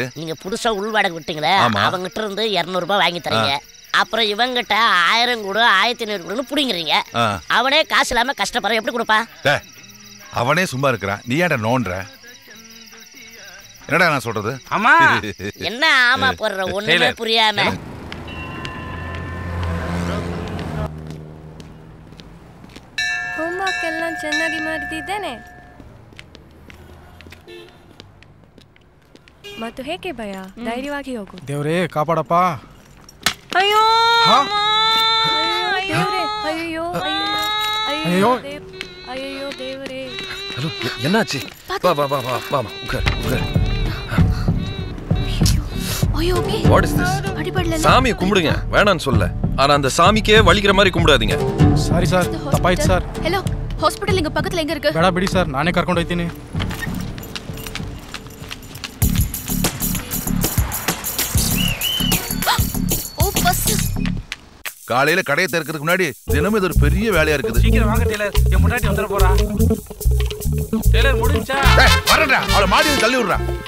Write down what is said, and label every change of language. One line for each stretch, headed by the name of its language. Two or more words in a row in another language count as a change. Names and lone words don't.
Tamil: நீங்க புதுசா உள்வாடகை விட்டீங்களே, அவங்கிட்ட இருந்து 200 ரூபாய் வாங்கி தரீங்க. அப்புறம் இவங்கிட்ட 1000 கூட 1500 கூடன்னு புடிங்கிறீங்க. அவனே காசு இல்லாம கஷ்டப்படுற, எப்படி கொடுப்பா? அவனே சும்மா இருக்கிறான், நீ ஏன்டா நோன்ற? என்னடா நான் சொல்றது? ஆமா. என்ன ஆமா போடுற, ஒண்ணுமே புரியாம.
Kannada: ಹೋಮ್ವರ್ಕ್ ಎಲ್ಲ ಚೆನ್ನಾಗಿ ಮಾಡ್ತಿದ್ದೇನೆ. ಮತ್ತು ಹೇಗೆ ಭಯ? ಧೈರ್ಯವಾಗಿ ಹೋಗು. ದೇವ್ರೇ ಕಾಪಾಡಪ್ಪ. ಅಯ್ಯೋ ಅಯ್ಯೋ ಅಯ್ಯೋ ಅಯ್ಯೋ ಅಯ್ಯೋ ದೇವರೇ.
Tamil: ஹலோ, என்னாச்சு? வா வா வா வா வா, உட்கார் உட்கார். ஐயோ ஓகே.
English: What is this?
Tamil: அடிபடல. சாமியை கும்பிடுங்க, வேணான்னு சொல்ல. ஆனா அந்த சாமிக்கே வலிக்கிற மாதிரி கும்பிடாதீங்க.
English: Sorry sir,
Kannada: ತಪ್ಪಾಯ್ತು ಸರ್.
Tamil: ஹலோ, ஹாஸ்பிடல் இங்க பக்கத்துல எங்க இருக்கு?
Kannada: ಬೇಡ ಬಿಡಿ ಸರ್, ನಾನೇ ಕರ್ಕೊಂಡು ಹೋಗ್ತೀನಿ.
Tamil: காலையில கடையை திறக்கிறதுக்கு முன்னாடி தினமும் இது ஒரு பெரிய வேலையா இருக்குது. சீக்கிரம் வாங்க டெய்லர், என் முன்னாடி வந்துட போறா. டெய்லர் முடிஞ்சா? வரடா, அவளை மாடி தள்ளி விடுறா.